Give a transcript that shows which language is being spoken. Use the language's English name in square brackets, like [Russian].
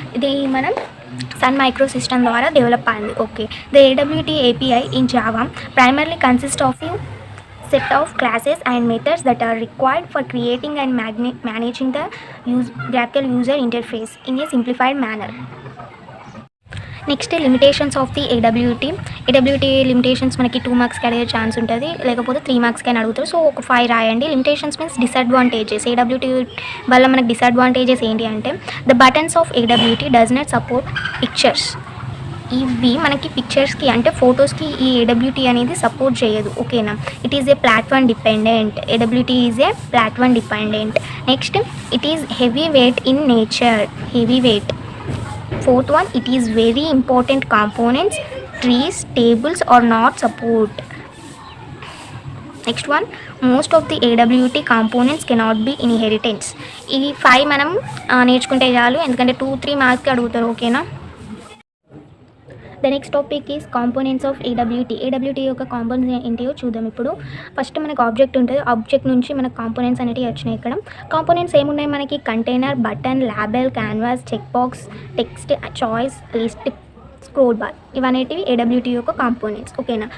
[Telugu] ఇది మనం sun micro system ద్వారా డెవలప్ అయింది. [English] Okay. The AWT API in Java primarily consists of a set of classes and methods that are required for creating and managing the graphical user interface in a simplified manner. [Telugu] Next limitations of the AWT limitations మనకి 2 మార్క్స్కి అడిగే chance ఉంటుంది, లేకపోతే 3 మార్క్స్కి అని అడుగుతారు. So ఒక 5 రాయండి. Limitations means disadvantages. AWT వల్ల మనకి డిసడ్వాంటేజెస్ ఏంటి అంటే, [English] The buttons of AWT does not support pictures. [Telugu] ఇవి మనకి పిక్చర్స్కి అంటే ఫొటోస్కి ఈ AWT అనేది సపోర్ట్ చేయదు. ఓకేనా. [English] It is a platform dependent. AWT is a platform dependent. Next it is heavy weight in nature. Fourth one, it is very important components, trees, tables are not support. Next one, most of the AWT components cannot be inheritance. [Telugu] ఈ 5 మనం నేర్చుకుంటే చాలు, ఎందుకంటే 2-3 మార్క్స్కి అడుగుతారు. ఓకేనా. [English] the next topic is components of AWT [Telugu] యొక్క components ఏంటియో చూద్దాం. ఇప్పుడు ఫస్ట్ మనకు ఆబ్జెక్ట్ ఉంటుంది. ఆబ్జెక్ట్ నుంచి మనకు కాంపోనెంట్స్ అనేవి వచ్చినాయి. ఇక్కడ కాంపోనెంట్స్ ఏమున్నాయి మనకి, container, button, label, canvas, check box, text, choice, list, scroll bar, ఇవనేటివి AWT యొక్క కాంపోనెంట్స్. ఓకేనా.